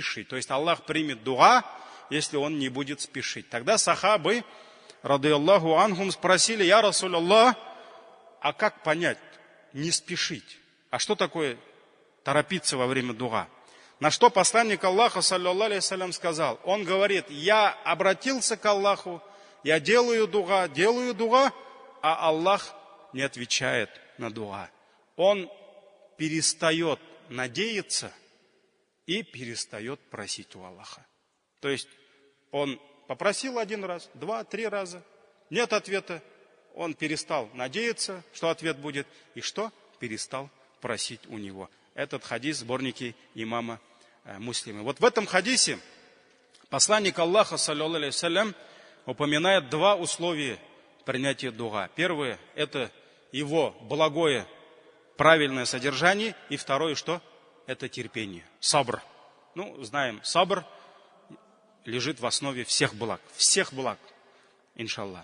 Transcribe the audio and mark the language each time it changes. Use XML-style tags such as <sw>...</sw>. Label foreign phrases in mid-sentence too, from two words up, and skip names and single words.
<ru>То есть Аллах примет дуа, если он не будет спешить. Тогда сахабы,</ru> <ar>رضي الله عنهم,</ar> <ru>спросили:</ru> <ar>«يا رسول الله,</ar> <ru>а как понять, не спешить? А что такое торопиться во время дуа?» На что посланник Аллаха,</ru> <ar>صلى الله عليه وسلم,</ar> <ru>сказал, он говорит: «Я обратился к Аллаху, я делаю дуа, а Аллах не отвечает на дуа». Он перестает надеяться и перестает просить у Аллаха. То есть он попросил один раз, 2, 3 раза, нет ответа, он перестал надеяться, что ответ будет, и что? Перестал просить у него. Этот хадис в сборнике имама Муслима. Вот в этом хадисе посланник Аллаха,</ru> <ar>صلى الله عليه وسلم,</ar> <ru>упоминает два условия принятия дуа. Первое – это его благое, правильное содержание. И второе, что? Это терпение, сабр. Ну, знаем, сабр лежит в основе всех благ, иншаллах.</ru>